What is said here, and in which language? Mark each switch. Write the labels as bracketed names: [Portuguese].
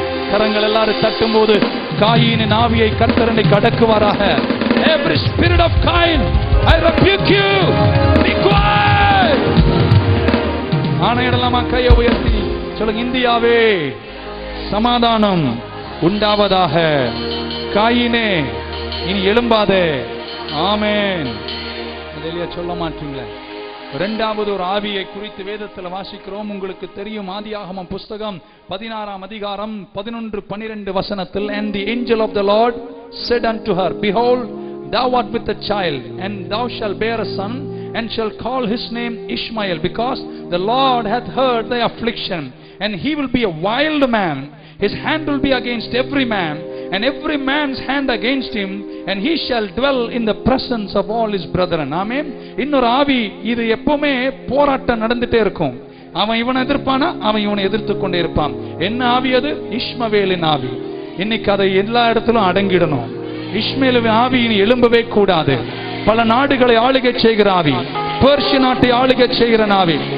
[Tamil] கரங்கள் எல்லாரும் தட்டும் போது காயீனின் ஆவியை கர்த்தர் இன்னைக்கு அடக்குவாராக. [English] Every spirit of Cain, I rebuke you. Be quiet. [Tamil] ஆணையிடலாமா? கையை உயர்த்தி சொல்லுங்க, இந்தியாவே சமாதானம் உண்டாவதாக. காயினே இனி எழும்பாதே. ஆமென். இல்லையா? சொல்ல மாட்டீங்களே? இரண்டாவது ஒரு ஆவியை குறித்து வேதத்தில் வாசிக்கிறோம். உங்களுக்கு தெரியும், ஆதியாகமம் புஸ்தகம் 16ஆம் அதிகாரம் 11-12 வசனத்தில், [English] and the angel of the Lord said unto her, behold, thou art with a child, and thou shalt bear a son, and shall call his name Ishmael, because the Lord hath heard thy affliction, and he will be a wild man. His hand will be against every man, and every man's hand against him, and he shall dwell in the presence of all his brethren. Amen. [Tamil] இன்னொரு ஆவி, இது எப்பவுமே போராட்டம் நடந்துட்டே இருக்கும். அவன் இவனை எதிர்ப்பானா, அவன் இவனை எதிர்த்து கொண்டே இருப்பான். என்ன ஆவி அது? இஷ்மவேலின் ஆவி. இன்னைக்கு அதை எல்லா இடத்திலும் அடங்கிடணும். இஷ்மவேலின் ஆவி இனி எழும்பவே கூடாது. பல நாடுகளை ஆளுகை செய்கிற ஆவி, பெர்ஷிய நாட்டை ஆளுகை செய்கிற ஆவி.